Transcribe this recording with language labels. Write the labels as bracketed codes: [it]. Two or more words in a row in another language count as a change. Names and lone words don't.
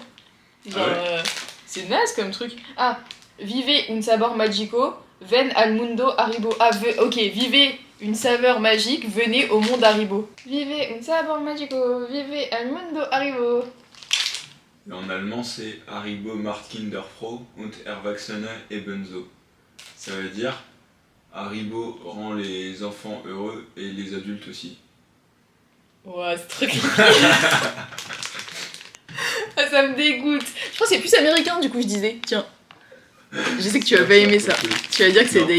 [fr] Genre, c'est naze comme truc. Ah, vivez [es] un sabor magico. Ven al mundo Haribo. [fr] Ah, ok, vivez une saveur magique, venez au monde Haribo. [es] Vivez un sabor magico, vivez al mundo Haribo. [fr] Et en allemand, c'est [de] Haribo macht Kinder froh und Erwachsene ebenso. [fr] Ça veut dire Haribo rend les enfants heureux et les adultes aussi. Ouah, ce truc. Ah, ça me dégoûte. Je crois que c'est plus américain, du coup, je disais. Tiens. Je sais que tu vas pas aimer ça. Tu vas dire que c'est dégueu.